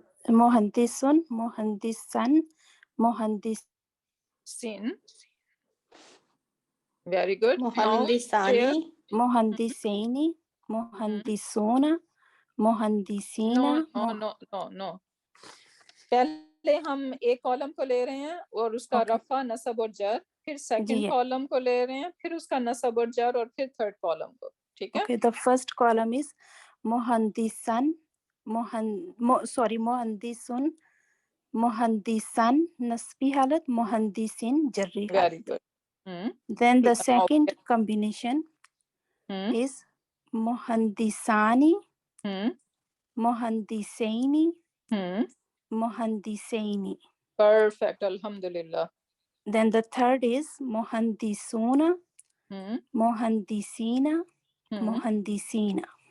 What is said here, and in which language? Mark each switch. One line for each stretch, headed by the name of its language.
Arabic: مہندسن مہندسن مہندس. Sin.
English: Very good.
Arabic: مہندسانی مہندسینی مہندسون مہندسینا.
English: No.
Urdu: پہلے ہم ایک کالم کو لے رہے ہیں اور اس کا رفع نصب اور جر, پھر سیکنڈ کالم کو لے رہے ہیں, پھر اس کا نصب اور جر, اور پھر تھرڈ کالم کو. ٹھیک ہے.
English: Okay, the first column is
Arabic: مہندسن مہندسن مہندسن نسبی حالت, مہندسین جری حالت.
English: Very good. Then the second combination is
Arabic: مہندسانی مہندسینی مہندسینی.
English: Perfect. Alhamdulillah. Then the third is
Arabic: مہندسون مہندسینا مہندسینا.